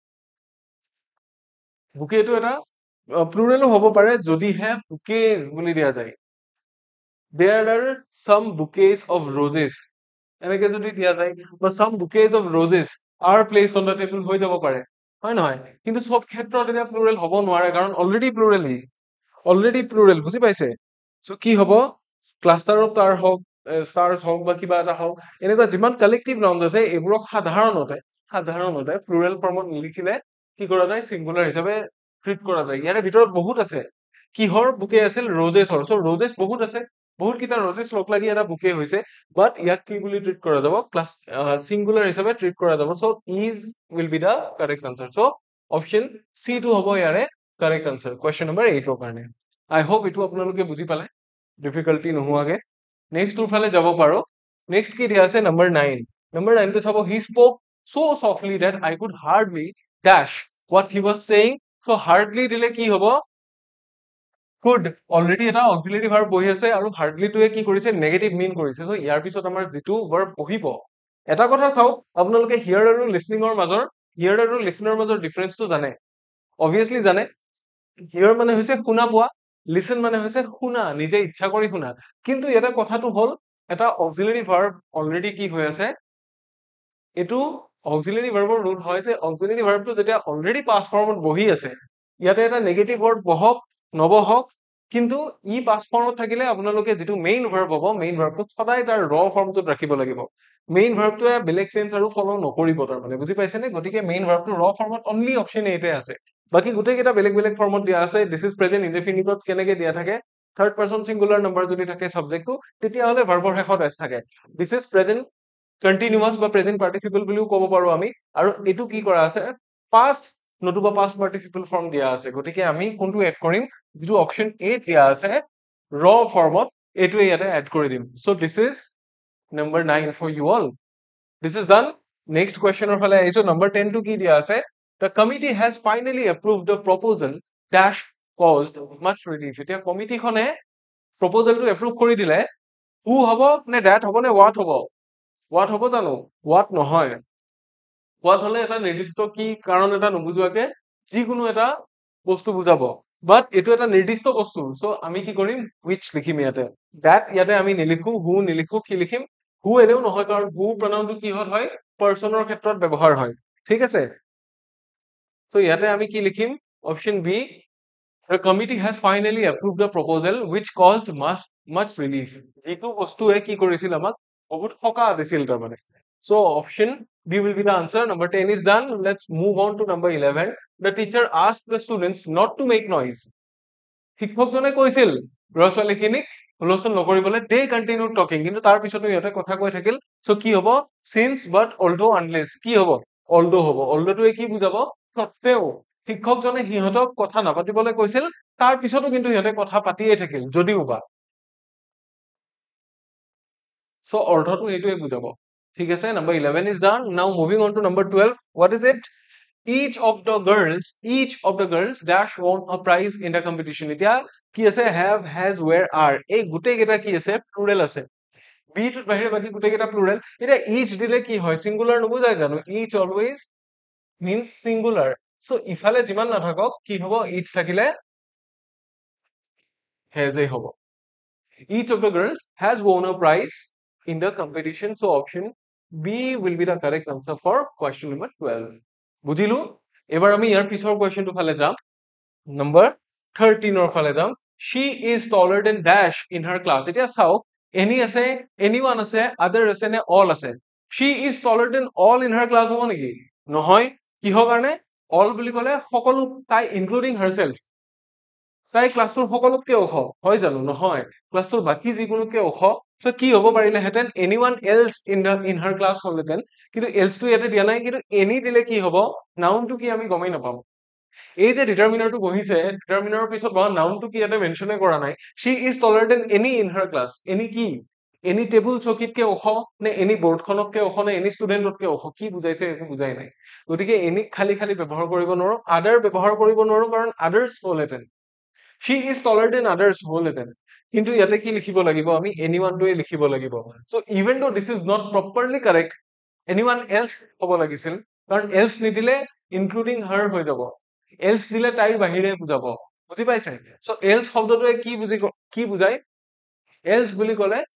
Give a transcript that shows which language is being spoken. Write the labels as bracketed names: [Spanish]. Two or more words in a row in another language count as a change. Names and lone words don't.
[Assamese] bouquet টো এটা plural হ'ব পাৰে যদিহে bouquets বুলি দিয়া যায় [English] there are some bouquets of roses [Assamese] এনেকে যদি দিয়া যায় বা [English] some bouquets of roses are placed on the table [Assamese] হৈ যাব পাৰে হয় নহয় কিন্তু সব ক্ষেত্ৰত এটা plural হ'ব নোৱাৰে কাৰণ [English] already plural [Assamese] বুজি পাইছে সো কি হ'ব [English] cluster of star [Assamese] হওক ষ্টাৰ্স হওক বা কিবা এটা হওক এনেকুৱা যিমান [English] collective nouns [Assamese] আছে এইবোৰক সাধাৰণতে [English] plural formত [Assamese] লিখিলে কি কৰা যায় সিঙ্গুলাৰ হিচাপে ট্ৰিট কৰা যায় ইয়াৰে ভিতৰত বহুত আছে কিহৰ বুকে আছিল ৰজেছৰ সো ৰজেছ বহুত আছে বহুত কিটা ৰজেছ লগ লাগি এটা বুকে হৈছে বাট ইয়াক কি বুলি [English] treat কৰা [Assamese] যাব ক্লাস সিঙ্গুলাৰ হিচাপে ট্ৰিট কৰা যাব [English] so is will be the correct answer so option C [Assamese] টো হ'ব ইয়াৰে [English] correct answer question number 8 [Assamese] ৰ কাৰণে [English] I hope [Assamese] এটো আপোনালোকে বুজি পালে ডিফিকাল্টি নোহোৱাকে নেক্সট টোৰ ফালে যাব পাৰো নেক্সট কি দিয়া আছে নম্বৰ 9 নম্বৰ 9 টো চাব [English] he spoke so softly that I could hardly dash what he was saying so hardly [Assamese] দিলে কি হ'ব [English] could already [Assamese] এটা [English] auxiliary verb [Assamese] বহি আছে আৰু hardly টোৱে কি কৰিছে [English] negative mean [Assamese] কৰিছে so ইয়াৰ পিছত আমাৰ যেটো verb বহিব এটা কথা চাও আপোনালোকে হিয়াৰ আৰু লিসনিংৰ মাজৰ হিয়াৰ আৰু লিসনাৰ মাজৰ ডিফাৰেন্সটো জানে obviously জানে হিয়াৰ মানে হৈছে শুনা পোৱা লিসন মানে হৈছে শুনা নিজে ইচ্ছা কৰি শুনা কিন্তু এটা কথাটো হল এটা [English] auxiliary verb already [Assamese] কি হৈ আছে এটো [English] auxiliary verbৰ [Assamese] ৰুল হয় যে [English] auxiliary verb [Assamese] টো যেতিয়া [English] already past formত [Assamese] বহি আছে ইয়াতে এটা [English] নেগেটিভ word [Assamese] বহক নবহক কিন্তু ই [English] past formত [Assamese] থাকিলে আপোনালোকে যেটো [English] মেইন verb [Assamese] হ'ব [English] মেইন verb [Assamese] টো সদায় তাৰ [English] raw formটোত [Assamese] ৰাখিব লাগিব [English] মেইন verb [Assamese] টোৱে বেলেগ টেন্স আৰু ফলো নকৰিব তাৰ মানে বুজি পাইছে নে গতিকে মেইন [English] verb টো raw formত only option A [Assamese] তে আছে বাকি গুটেই কেটা বেলেগ ফৰ্মত দিয়া আছে [English] this is present indefinite [Assamese] কেনেকে দিয়া থাকে [English] third person singular number [Assamese] যদি থাকে সাবজেক্টটো তেতিয়া হলে ভাৰ্বৰ শেষত s থাকে [English] this is present continuous বা present participle [Assamese] বুলিও ক'ব পাৰো আমি আৰু এটো কি কৰা আছে [English] past নতুবা past participle form [Assamese] দিয়া আছে গতিকে আমি কোনটো এড কৰিম যেটো অপশন A দিয়া আছে raw ফৰ্মত এটো ইয়াতে এড কৰি দিম [English] so this is number 9 for you all this is done [Assamese] নেক্সট কুৱেশ্যনৰ ফালে আহিছো নম্বৰ 10 টো কি দিয়া আছে [English] the committee has finally approved the proposal dash caused much relief [Assamese] এতিয়া কমিটিখনে প্ৰপ'জালটো এপ্ৰুভ কৰি দিলে who হ'ব নে that হ'ব নে what হ'ব জানো what নহয় what হলে এটা নিৰ্দিষ্ট কি কাৰণ এটা নুবুজোৱাকে যিকোনো এটা বস্তু বুজাব বাট এইটো এটা নিৰ্দিষ্ট বস্তু সো আমি কি কৰিম which লিখিম ইয়াতে that ইয়াতে আমি নিলিখো who নিলিখো কি লিখিম who এনেও নহয় কাৰণ [English] who pronounটো [Assamese] কিহত হয় পাৰ্সনৰ ক্ষেত্ৰত ব্যৱহাৰ হয় ঠিক আছে সো ইয়াতে আমি কি লিখিম [English] option B the committee has finally approved the proposal which caused much relief [Assamese] এইটো বস্তুৱে কি কৰিছিল আমাক বহুত সকা দিছিল তাৰমানে [English] so option B will be the answer number 10 is done let's move on to number 11 the teacher asked the students not to make noise [Assamese] শিক্ষকজনে কৈছিল ল'ৰা ছোৱালীখিনিক হুলস্থুল নকৰিবলৈ [English] they continued talking [Assamese] কিন্তু তাৰ পিছতো ইহঁতে কথা কৈ থাকিল [English] so কি হ'ব since but although unless [Assamese] কি হ'ব although হ'ব although টোৱে কি বুজাব সত্বেও শিক্ষকজনে সিহঁতক কথা নাপাতিবলৈ কৈছিল তাৰ পিছতো কিন্তু সিহঁতে কথা পাতিয়ে থাকিল যদিও বা so অৰ্থটো এইটোৱে বুজাব ঠিক আছে [English] number 11 is done now moving on to number 12 what is it each of the girls dash won a prize in the competition [Assamese] এতিয়া কি আছে [English] have has where are [Assamese] এই গোটেই কেইটা কি আছে প্লুৰেল আছে বি টোৰ বাহিৰে বাকি গোটেই কেইটা প্লুৰেল এতিয়া each দিলে কি হয় সিঙ্গুলাৰ নুবুজায় জানো [English] each always means singular [Assamese] so ইফালে যিমান নাথাকক কি হ'ব each থাকিলে has এ হ'ব [English] each of the girls has won a prize in the competition so option B will be the correct answer for question number 12 [Assamese] বুজিলো এবাৰ আমি ইয়াৰ পিছৰ কোৱেশ্চনটো ফালে যাম [English] নম্বৰ 13 ৰ ফালে যাম she is taller than dash in her class [Assamese] এতিয়া চাও [English] any আছে anyone আছে other আছে নে all আছে she is taller than all in her class [Assamese] হ'ব নেকি নহয় কিহৰ কাৰণে all বুলি ক'লে সকলো তাই [English] including herself [Assamese] তাই ক্লাছটোৰ সকলোতকৈ ওখ হয় জানো নহয় ক্লাছটোৰ বাকি যিকোনোতকৈ ওখ সো কি হ'ব পাৰিলেহেঁতেন [English] anyone else in her class [Assamese] হ'লহেঁতেন কিন্তু else টো ইয়াতে দিয়া নাই কিন্তু any দিলে কি হ'ব নাউনটো কি আমি গমেই নাপাম এই যে ডিটাৰমিনাৰটো বহিছে ডিটাৰমিনাৰৰ পিছত বহা নাউনটো কি ইয়াতে মেনচনে কৰা নাই [English] she is taller than any in her class [Assamese] any কি any টেবুল চকীতকৈ ওখ নে any বৰ্ডখনতকৈ ওখ নে any ষ্টুডেণ্টতকৈ ওখ কি বুজাইছে একো বুজাই নাই গতিকে any খালি ব্যৱহাৰ কৰিব নোৱাৰো আদাৰ ব্যৱহাৰ কৰিব নোৱাৰো কাৰণ আদাৰ্স হ'লহেঁতেন [English] she is taller than others [Assamese] হ'লহেঁতেন কিন্তু ইয়াতে কি লিখিব লাগিব আমি anyone টোৱে লিখিব লাগিব [English] so even though this is not properly correct anyone else [Assamese] হ'ব লাগিছিল কাৰণ else নিদিলে [English] including her [Assamese] হৈ যাব else দিলে তাইৰ বাহিৰে বুজাব বুজি পাইছে so else শব্দটোৱে কি বুজায় else বুলি ক'লে